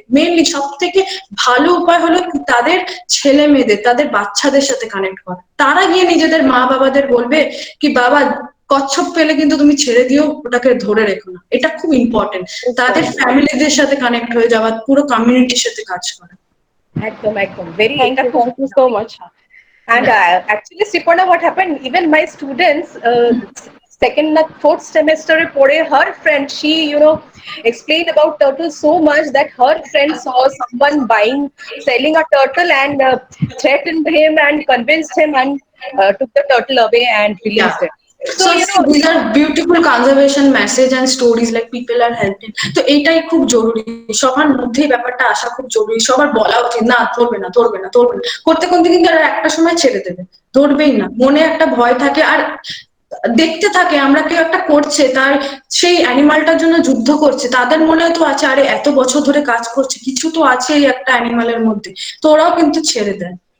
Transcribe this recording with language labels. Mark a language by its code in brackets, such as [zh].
[bn] Mainly সব থেকে ভালো উপায় হলো তাদের ছেলে মেয়েদের, তাদের বাচ্চাদের সাথে কানেক্ট করা। তারা গিয়ে নিজেদের মা বাবাদের বলবে কি বাবা কচ্ছপ পেলে কিন্তু তুমি ছেড়ে দিও, ওটাকে ধরে রেখো না। এটা খুব ইম্পর্টেন্ট, তাদের ফ্যামিলিদের সাথে কানেক্ট হয়ে যাওয়া, পুরো কমিউনিটির সাথে কাজ করা। একদম একদম, very, [en] Thank you so much. And actually, Sriparna, what happened? Even my students, second or fourth semester, her friend, she explained about turtles so much that her friend saw someone selling a turtle and threatened him and convinced him and took the turtle away and released it. So these are beautiful conservation message and stories, like people are helping. [bn] তো এইটাই খুব জরুরি, সবার মধ্যেই ব্যাপারটা আসা খুব জরুরি। সবার বলা উচিত না ধরবে না ধরবে না ধরবে না, করতে করতে কিন্তু আর একটা সময় ছেড়ে দেবে, ধরবেই না। মনে একটা ভয় থাকে, আর দেখতে থাকে আমরা কেউ একটা করছে, তার সেই অ্যানিমালটার জন্য যুদ্ধ করছে, তাদের মনেও তো আছে আরে এত বছর ধরে কাজ করছে, কিছু তো আছে এই একটা অ্যানিমালের মধ্যে, তো ওরাও কিন্তু ছেড়ে দেয়।